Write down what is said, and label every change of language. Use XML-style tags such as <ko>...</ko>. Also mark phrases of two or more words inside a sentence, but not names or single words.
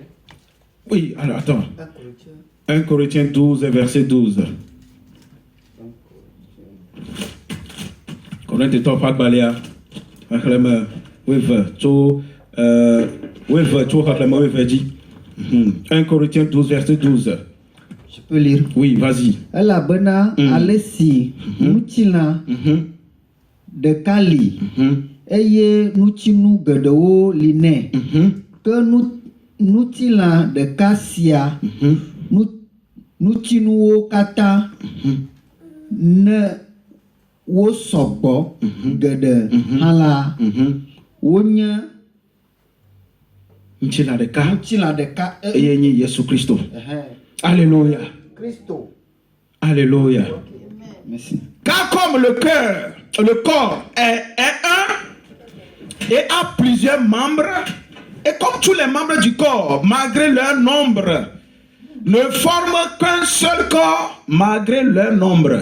<fr>Oui, alors attends. 1 Corinthiens 12, verset 12. Corinthiens 12, pas de baléa. Oui, tu 1 Corinthiens 12, verset 12. Je peux lire. Oui, vas-y.</fr> <ee>Elabena alesi nutsina de kali eye nutsinu gedewo line ke nutsila de kasia nutsinuwo kata ne wo sɔgbɔ geɖe hã la wonye Nutsila ɖeka eye nye Yesu Kristo. Alléluia. Kristo. Alléluia.</ee> <fr>Merci. Car comme le corps est un et a plusieurs membres, et comme tous les membres du corps, malgré leur nombre, ne forment qu'un seul corps, malgré leur nombre.</fr>